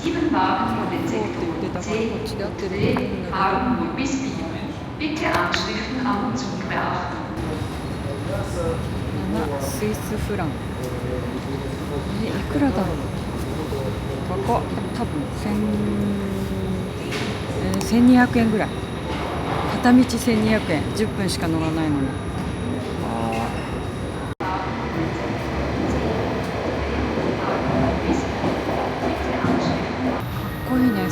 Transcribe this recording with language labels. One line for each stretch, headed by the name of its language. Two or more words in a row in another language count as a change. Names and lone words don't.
German: 7 Wagen von den Sektoren C und D fahren nur bis Wien. Bitte Anschriften am Zug beachten.
Japanese: 7 スイスフラン。いくらだろう。高っ。多分1200円ぐらい。片道1200円。10分しか乗らないのに。かっこいいね。